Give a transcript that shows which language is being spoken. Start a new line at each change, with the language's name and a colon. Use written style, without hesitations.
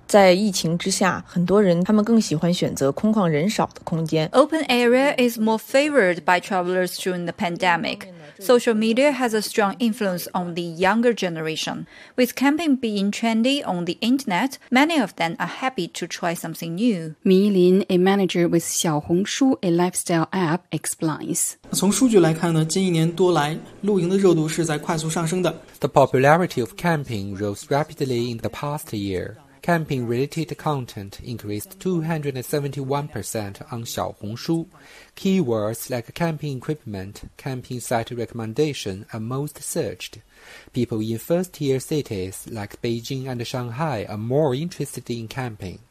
Chinese: 在疫情之下, 很多人他们更喜欢选择空旷人少的空间。
English: Open area is more favored by travelers during the pandemic. Social media has a strong influence on the younger generation. With camping being trendy on the internet, many of them are happy to try something new. Mi Lin, a manager with Xiaohongshu, a lifestyle app, explains.
Chinese: 从数据来看呢，近一年多来，露营的热度是在快速上升的。
English: The popularity of camping rose rapidly in the past year. Camping-related content increased 271% on Xiaohongshu. Keywords like camping equipment, camping site recommendation are most searched. People in first-tier cities like Beijing and Shanghai are more interested in camping.